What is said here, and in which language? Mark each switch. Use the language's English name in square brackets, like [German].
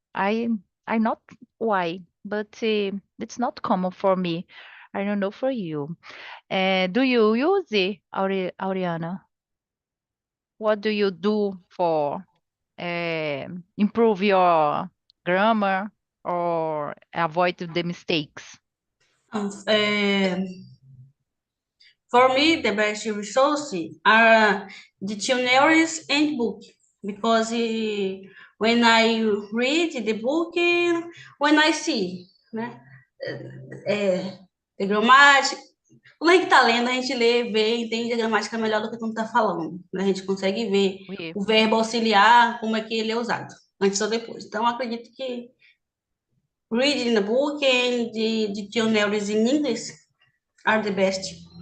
[English] I not why, but it's not common for me. I don't know for you. Do you use it, Ariana? What do you do for improve your grammar or avoid the mistakes? [Portuguese] É, [English] for me, the best resource are dictionaries and book because when I read the book, when I see, [Portuguese] né, the gramática, quando a gente está lendo, a gente lê, vê, entende a gramática melhor do que quando está falando, né? A gente consegue ver [French] Oui. [Portuguese] o verbo auxiliar, como é que ele é usado, antes ou depois. Então, acredito que [English] reading the book and the dictionaries in English are the best.